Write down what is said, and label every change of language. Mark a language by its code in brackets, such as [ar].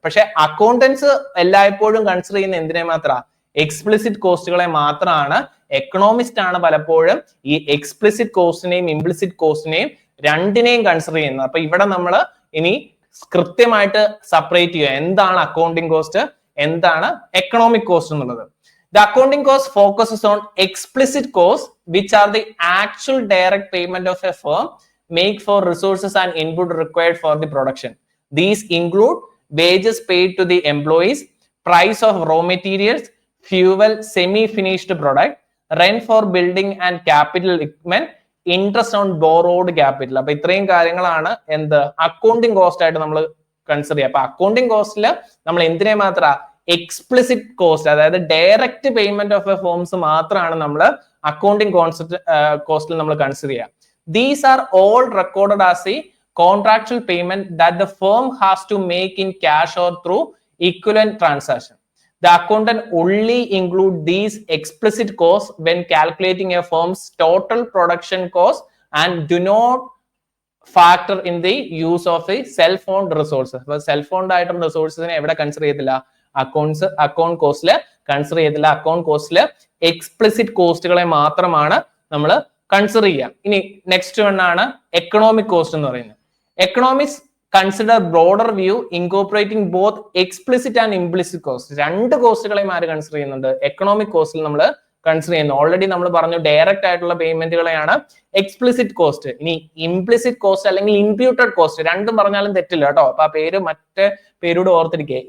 [ml] പക്ഷെ അക്കൗണ്ടൻസ് എല്ലായ്പ്പോഴും കൺസിഡർ ചെയ്യുന്ന എന്തിനെ മാത്രമാണ്, എക്സ്പ്ലിസിറ്റ് കോസ്റ്റുകളെ മാത്രമാണ്. എക്കണോമിസ്റ്റ് ആണ് പലപ്പോഴും ഈ എക്സ്പ്ലിസിറ്റ് കോസ്റ്റിനെയും ഇംപ്ലിസിറ്റ് കോസ്റ്റിനെയും രണ്ടിനെയും കൺസിഡർ ചെയ്യുന്നത്. അപ്പൊ ഇവിടെ നമ്മൾ ഇനി കൃത്യമായിട്ട് സെപ്പറേറ്റ് ചെയ്യുക, എന്താണ് അക്കൗണ്ടിങ് കോസ്റ്റ്, എന്താണ് എക്കണോമിക് കോസ്റ്റ് എന്നുള്ളത്. [en] The accounting cost focuses on explicit costs, which are the actual direct payment of a firm make for resources and input required for the production. These include wages paid to the employees, price of raw materials, fuel, semi-finished product, rent for building and capital equipment, interest on borrowed capital. [ml] അപ്പൊ ഇത്രയും കാര്യങ്ങളാണ് എന്ത് accounting cost ആയിട്ട് നമ്മൾ consider ചെയ്യുക. അപ്പൊ accounting കോസ്റ്റില് നമ്മൾ എന്തിനെ മാത്ര എക്സ്പ്ലിസിറ്റ് കോസ്റ്റ്, അതായത് [en] direct payment of a firms [ml] മാത്രമാണ് നമ്മൾ അക്കൗണ്ടിങ് കോസ്റ്റിൽ നമ്മൾ കൺസിഡർ ചെയ്യുക. [en] These are all recorded as a contractual payment that the firm has to make in cash or through equivalent transaction. The accountant only include these explicit costs when calculating a firm's total production cost and do not factor in the use of a self-owned resources. [ml] അപ്പോൾ self-owned ആയിട്ടുള്ള റിസോഴ്സിനെ എവിടെ consider ചെയ്തില്ല? Account കോസ്റ്റില് consider ചെയ്തില്ല. Account കോസ്റ്റില് explicit കോസ്റ്റുകളെ മാത്രമാണ് നമ്മൾ consider ചെയ്യുക. ഇനി next one ആണ് എക്കണോമിക് കോസ്റ്റ് എന്ന് പറയുന്നത്. [en] Economics consider broader view incorporating both explicit and implicit cost. [ml] രണ്ട് കോസ്റ്റുകളെയും ആര് കൺസിഡർ ചെയ്യുന്നുണ്ട്? എക്കണോമിക് കോസ്റ്റിൽ നമ്മൾ കൺസിഡർ ചെയ്യുന്നു. ഓൾറെഡി നമ്മൾ പറഞ്ഞു ഡയറക്റ്റ് ആയിട്ടുള്ള പേയ്മെന്റുകളെയാണ് എക്സ്പ്ലിസിറ്റ് കോസ്റ്റ്. ഇനി ഇംപ്ലിസിറ്റ് കോസ്റ്റ് അല്ലെങ്കിൽ ഇംപ്യൂട്ടഡ് കോസ്റ്റ്, രണ്ടും പറഞ്ഞാലും തെറ്റില്ല കേട്ടോ. അപ്പൊ ആ പേര് മറ്റേ പേരോട് ഓർത്തിരിക്കുക.